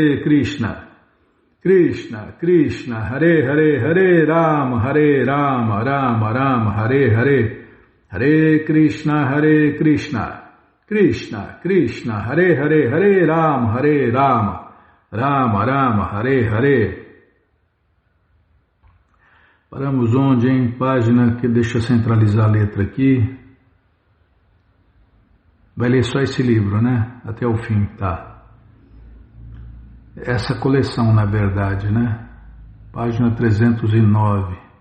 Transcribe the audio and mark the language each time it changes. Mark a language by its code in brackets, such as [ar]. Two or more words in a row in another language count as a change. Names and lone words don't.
[sa] Krishna Krishna Hare Hare Hare Rama Rama Rama Hare Hare Hare Krishna Krishna Krishna Hare Hare Hare Rama Rama Hare Hare. [pt] Paramos onde, em página que deixa eu centralizar a letra aqui. Vai ler só esse livro, né? Até o fim, tá? Essa coleção, na verdade, né? Página 309.